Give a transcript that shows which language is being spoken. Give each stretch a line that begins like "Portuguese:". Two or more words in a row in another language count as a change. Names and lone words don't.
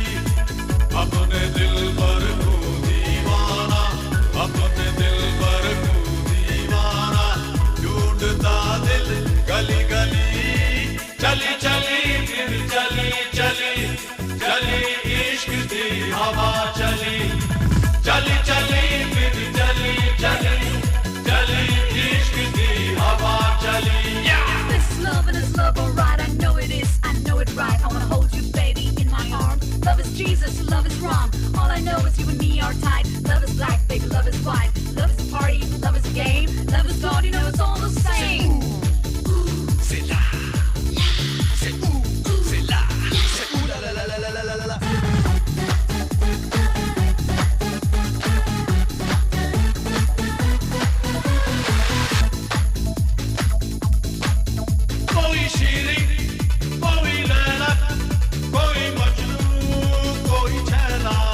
Hindi: अपने दिल पर तू दीवाना, अपने दिल पर तू दीवाना, ढूंढता दिल गली गली। चली चली फिर चली चली,
Punjabi: चली इश्क दी हवा चली।
Hindi: चली चली फिर चली चली,
Punjabi: चली इश्क दी हवा चली।
English: This is love and it's love, alright. I know it is, I know it right. I wanna hold you, baby, in my arms. Love is Jesus, love is wrong. All I know is you and me are tight. Love is black, baby, love is white. Love is a party, love is a game. Love is God, you know it's all the same.
French: C'est là, c'est où, c'est là, c'est où, la la la la la la la la.
Hindi: कोई शीरी, कोई लैला, कोई मजनू, कोई छैला।